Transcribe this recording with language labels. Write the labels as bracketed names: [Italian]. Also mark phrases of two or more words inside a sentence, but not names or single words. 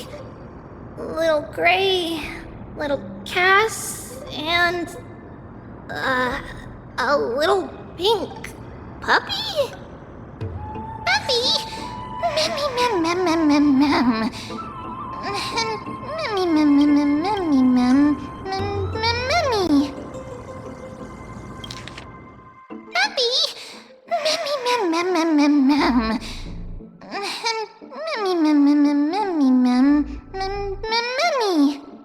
[English] Little Gray, little Cass, and a little pink puppy? Puppy? Memmy mem mem mem mem mem. Memmy mem mem mem memmy mem mem mem memmy. Puppy? Memmy mem mem mem mem mem. Memmy mem mem mem memmy mem mem mem memmy.